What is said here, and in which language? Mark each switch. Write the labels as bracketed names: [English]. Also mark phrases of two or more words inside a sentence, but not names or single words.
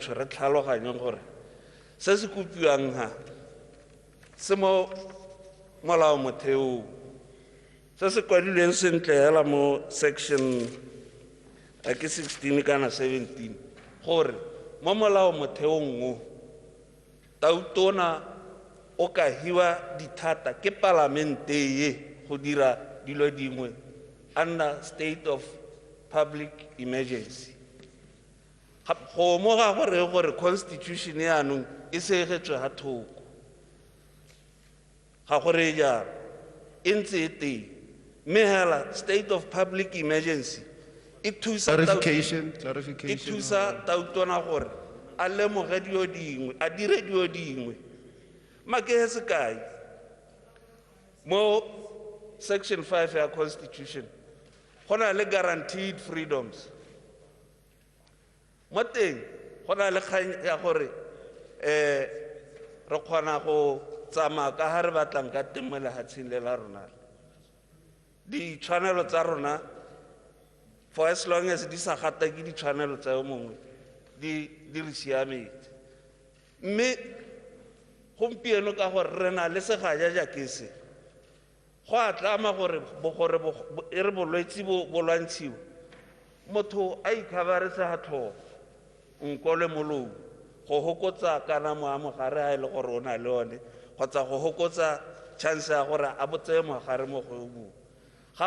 [Tswana] re tlhaloganyeng gore se se kopiwang ha se mo molao motheong se se kwadilweng sentle hela mo section ke 16 kana 17 gore mo molao motheong o Tautona o ka hiwa dithata ke palamente ye go dira dilo dingwe [English] under state of public emergency [Tswana] go mo ga gore constitution yaanong e segetswe ga thoko ga gore jalo e ntse e teng mme hela [English] state of public emergency [Tswana] e thusa Tautona gore a lemoge dilo dingwe a dire dilo dingwe make sekai mo section 5 ya constitution go na le [English] guaranteed freedoms [Tswana] mo teng go na le kgang ya gore re kgona go tsamaya ka ga re batlang ka teng mo lehatsheng le la rona ditshwanelo tsa rona [English] for as long as [Tswana] di sa gata ke ditshwanelo tsa yo mongwe di re siametse mme gompieno ka gore re na le segaja jaake se go a tlama gore e re bolwetse bo lwantshiwe motho a ikhabaretse ga tlhogo nko le molomo go hokotsa kana mo a mogare a ile gore o na le one kgotsa go hokotsa chance ya gore a botseye mogare mo go bu ga